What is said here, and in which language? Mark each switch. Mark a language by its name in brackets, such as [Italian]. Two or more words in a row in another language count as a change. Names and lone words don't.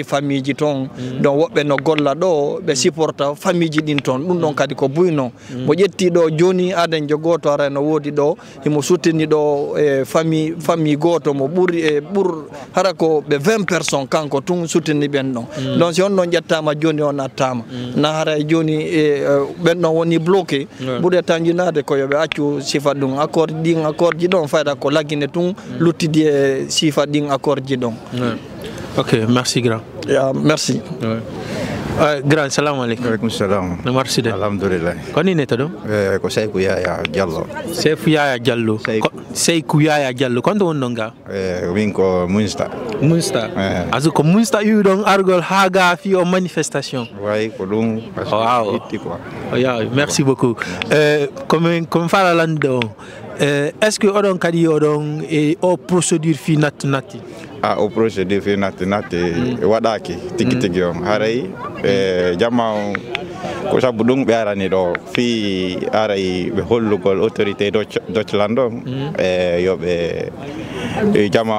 [Fula] famille ji ton donc woɓɓe no golla ɗo ɓe supporta famille ji ɗin ton ɗum ɗon kadi ko buyno mo ƴetti ɗo joni aden jogoto ara no wodi ɗo himo suttini ɗo e famille goto mo ɓuuri e hara ko ɓe 20 personnes kanko tun suttini ɓen ɗon donc si on ɗon ƴettama joni on attama na hara e joni ɓen ɗon woni bloqué ɓuuri tanjinade ko yoɓe accu sifa ɗum accord ji ɗon fayda ko laggine tun luttidi e sifa ɗin accord ji ɗon. [French] Ok, merci grand. Merci. Grand, [Arabic] سلام عليكم. عليكم السلام. [French] Merci de. [Fula] Alhamdulillah. Koni ne tado? Ko Seykou Yaya Diallo. Seykou Yaya Diallo. Seykou Yaya Diallo. Kondo wononga? Min ko Munster. Munster. Azu ko Munster yu don argol haga fi o manifestation. Ouais, ko dum. Wow. [French] Merci beaucoup. [Fula] Comme fala lando. [French] Est-ce que [Fula] odon kadi odon o procédure fi nati? O procédure fi nati waɗaki tigi on haray jama on ko sabu ɗum ɓe arani ɗo fi aray ɓe hollugol autorité Deutschland ɗo e yoɓe jama